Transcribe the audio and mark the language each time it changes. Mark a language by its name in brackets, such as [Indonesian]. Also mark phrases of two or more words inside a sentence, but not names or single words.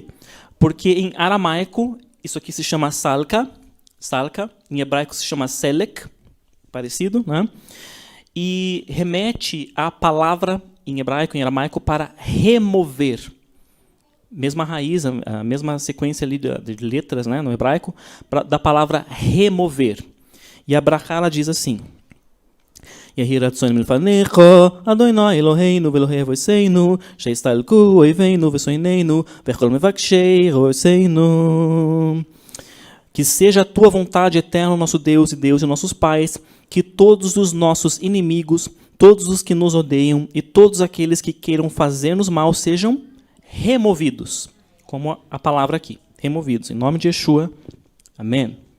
[Portuguese] Porque em aramaico, isso aqui se chama salka, em hebraico se chama selek, parecido, né? E remete à palavra em hebraico, em aramaico, para remover. Mesma raiz, a mesma sequência ali de letras, né, no hebraico, da palavra remover. E a brachá, ela diz assim: [Hebrew] יהי רצון מלפניך, אדוני אלוהינו ואלוהי אבותינו, שיסתלקו אויבינו ושונאינו, וכל מבקשי רעתנו. [Portuguese] Que seja a tua vontade, eterno nosso Deus e Deus de nossos pais, que todos os nossos inimigos, todos os que nos odeiam e todos aqueles que queiram fazer-nos mal sejam removidos. Como a palavra aqui, removidos. Em nome de Yeshua, amém.